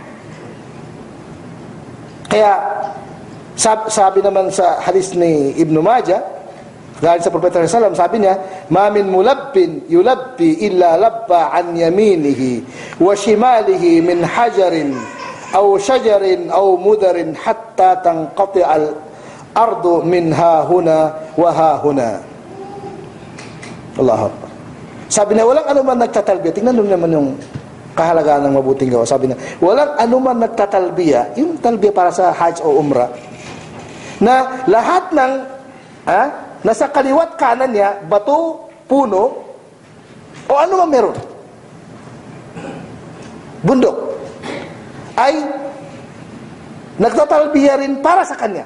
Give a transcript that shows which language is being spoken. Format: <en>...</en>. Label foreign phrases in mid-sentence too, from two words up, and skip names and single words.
<tl>Kaya sabi naman sa hadis ni Ibn Majah, galing sa Propeta</tl> <ar>صلى الله عليه وسلم,</ar> <tl>sabi niya,</tl> <ar>"ما من ملب يلبي إلا لبى عن يمينه وشماله من حجر أو شجر أو مدر حتى تنقطع الأرض من ها هنا وها هنا." الله أكبر.</ar> <tl>Sabi niya, walang anuman nagtatalbiya. Tingnan mo naman yung kahalagaan ng mabuting gawa. Sabi niya, walang anuman nagtatalbiya, yung talbiya para sa Hajj o Umrah, na lahat ng nasa kaliwat kanan niya, bato, puno, o ano man meron, bundok, ay nagtatalbiya rin para sa kanya.</tl>